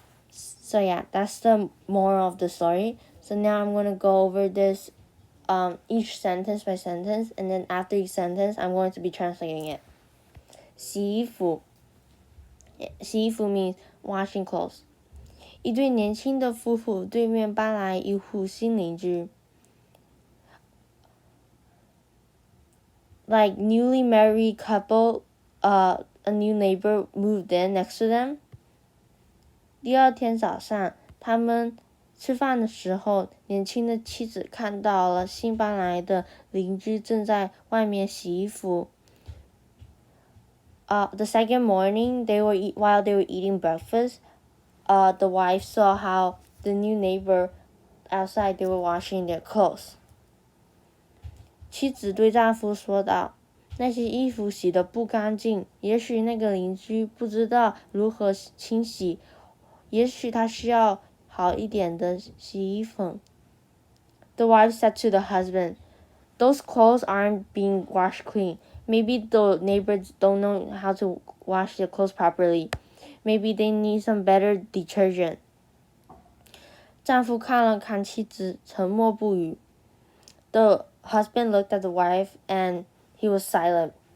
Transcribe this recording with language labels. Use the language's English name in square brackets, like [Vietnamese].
[English] So yeah, that's the moral of the story. So now I'm gonna go over this each sentence by sentence, and then after each sentence, I'm going to be translating it. 洗衣服means washing clothes. [Chinese] 一对年轻的夫妇对面搬来一户新邻居。 [English] Newly married couple, a new neighbor moved in next to them. [Chinese] 第二天早上，他们吃饭的时候，年轻的妻子看到了新搬来的邻居正在外面洗衣服。 [English] The second morning, while they were eating breakfast, the wife saw how the new neighbor outside they were washing their clothes. [Chinese] 妻子对丈夫说道：“那些衣服洗得不干净，也许那个邻居不知道如何清洗，也许他需要好一点的洗衣粉。” [English] The wife said to the husband, "Those clothes aren't being washed clean. Maybe the neighbors don't know how to wash their clothes properly. Maybe they need some better detergent." [Chinese] 丈夫看了看妻子，沉默不语。 [English] The husband looked at the wife, and he was silent.